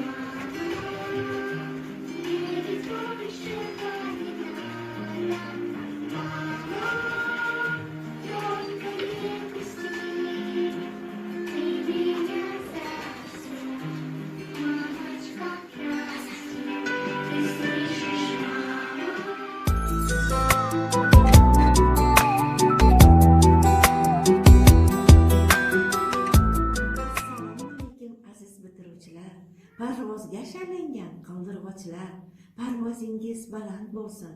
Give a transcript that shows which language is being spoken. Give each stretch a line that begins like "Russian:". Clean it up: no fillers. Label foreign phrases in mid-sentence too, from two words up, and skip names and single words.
Russian: Мама, мне ведь больше не надо. Мама, только не пусти. Ты меня совсем. Мамочка, прости. Ты слышишь, мама?
Uzbek: Aziz bitiruvchilar, parvozga shaylangan qoldirg'ochlar, parvozingiz baland bo'lsin.